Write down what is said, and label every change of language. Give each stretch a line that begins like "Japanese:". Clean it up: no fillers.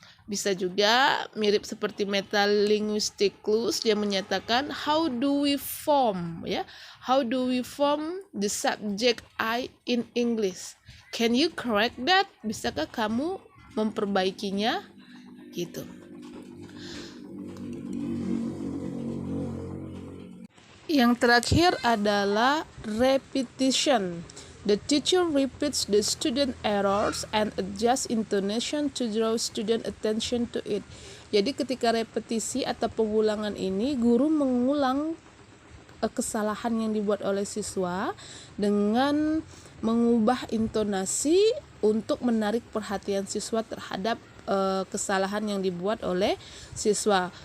Indonesian: Bisa juga mirip seperti
English: metalinguistic clues,
Indonesian: dia menyatakan
English: how do we form, ya, how do we form the subject I in English, can you correct that,
Indonesian: bisakah kamu memperbaikinya gitu. Yang terakhir adalah repetition.
English: The teacher repeats the student errors and adjusts intonation to draw student attention to it.
Indonesian: Jadi ketika repetisi atau pengulangan ini, guru mengulang kesalahan yang dibuat oleh siswa dengan mengubah intonasi untuk menarik perhatian siswa terhadap kesalahan yang dibuat oleh siswa.